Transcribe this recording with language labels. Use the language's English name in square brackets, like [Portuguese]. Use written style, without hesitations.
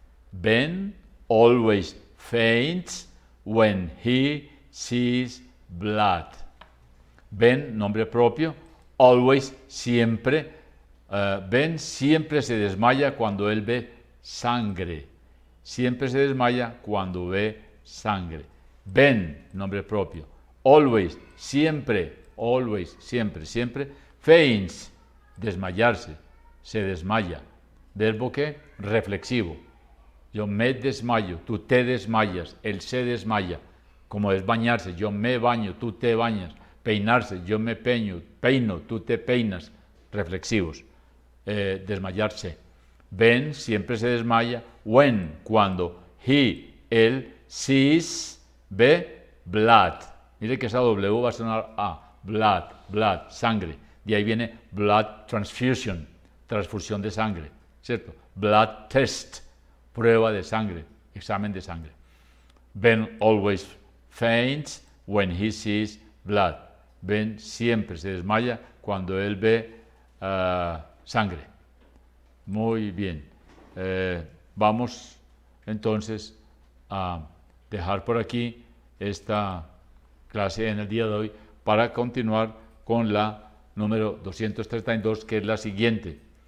[English] Ben always faints when he sees blood. [Spanish] Ben, nombre propio, always, siempre. Ben siempre se desmaya cuando él ve sangre. Siempre se desmaya cuando ve sangre. Ben, nombre propio. Always, siempre, always, siempre, siempre. Faints, desmayarse, se desmaya. Verbo que reflexivo. Yo me desmayo, tú te desmayas, él se desmaya. Como es bañarse, yo me baño, tú te bañas. Peinarse, yo me peino, tú te peinas. Reflexivos. Desmayarse. Ben siempre se desmaya. When, cuando. He, él, sees, ve, blood. Mire que esa W va a sonar A. Blood, blood, sangre. De ahí viene blood transfusion, transfusión de sangre, ¿cierto? Blood test, prueba de sangre, examen de sangre. [English] Ben always faints when he sees blood. [Spanish] Ben siempre se desmaya cuando él ve sangre. Muy bien. Vamos entonces a dejar por aquí esta clase en el día de hoy para continuar con la número 232, que es la siguiente.